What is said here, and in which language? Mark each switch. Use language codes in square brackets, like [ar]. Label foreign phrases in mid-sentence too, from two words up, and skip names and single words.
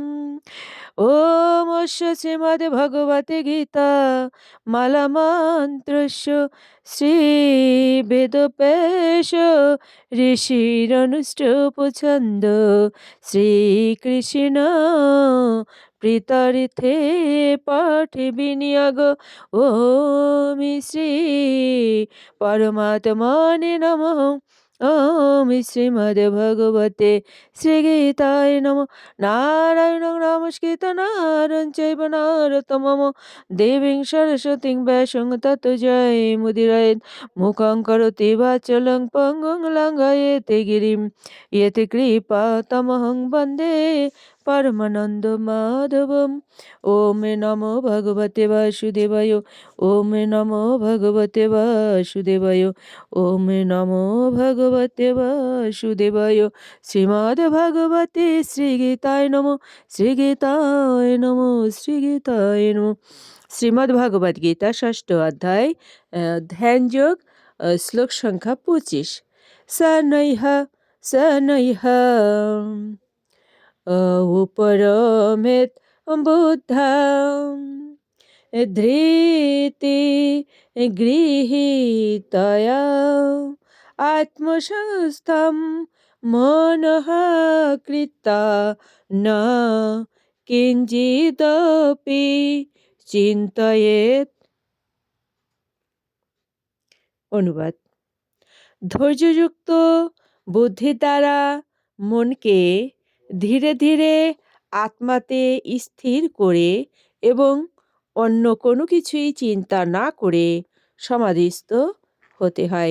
[sa] ওম শ্রীমদ্ ভগবতে গীতা মালামন্ত্রস্য শ্রী বেদব্যাস ঋষিরনুষ্ঠুপছন্দ শ্রীকৃষ্ণ প্রীতার্থে পাঠে বিনিয়োগ। ওম শ্রী পরমাত্মনে নমঃ। ওম শ্রীমদ্ ভগবতে শ্রীগীতায় নমঃ। নারায়ণং নমস্কৃত্য নরং চৈব নরোত্তমং দেবীং সরস্বতীং ব্যাসং ততো জয়মুদীরয়েৎ। মুখং করোতি বাচালং পঙ্গুং লঙ্ঘয়েতে গিরিম ইয়তে কৃপা তমহং বন্দে পরমানন্দ মাধবম। ওম নমো ভগবতে বাসুদেবায়। ওম নমো ভগবতে বাসুদেবায়। ওম নমো ভগবতে বাসুদেবায়। শ্রীমদ্ ভগবতে শ্রীগীতায় নমঃ। শ্রীগীতায় নমঃ। শ্রীগীতায় নমঃ। [bn] শ্রীমদ্ ভগবদ্ গীতা ৬ষ্ঠ অধ্যায়, ধ্যানযোগ, শ্লোক সংখ্যা ২৫। [sa] স নৈহ উপরমেত বুদ্ধং ধৃতি গৃহীতয়া আত্মসংস্থম মনঃ কৃত্বা ন কিঞ্চিদপি চিন্তয়েৎ। [bn] অনুবাদ: ধৈর্যযুক্ত বুদ্ধির দ্বারা মনকে ধীরে ধীরে আত্মাতে স্থির করে এবং অন্য কোনো কিছুই চিন্তা না করে সমাধিস্থ হতে হয়।